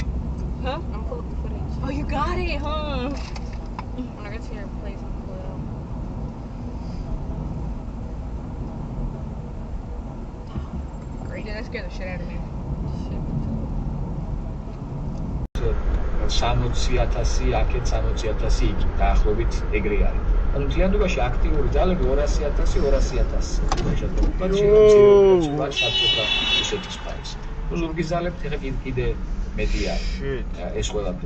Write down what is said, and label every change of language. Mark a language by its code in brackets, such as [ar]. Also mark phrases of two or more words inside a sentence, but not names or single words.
[en] Huh? I'm pull up the footage. Oh, you got it, huh? When I get to your place, I'll pull it up. Great. Yeah, that scared the shit out of me. [ka] 60,000 აქეთ 60,000 იქ დაახლოებით ეგრე არის. ანუ მთლიანობაში აქტიური ძალები 200,000 რუსეთის მხარეს. ზურგის ძალებით ეხა კიდე მეტი არის ეს ყველაფერი.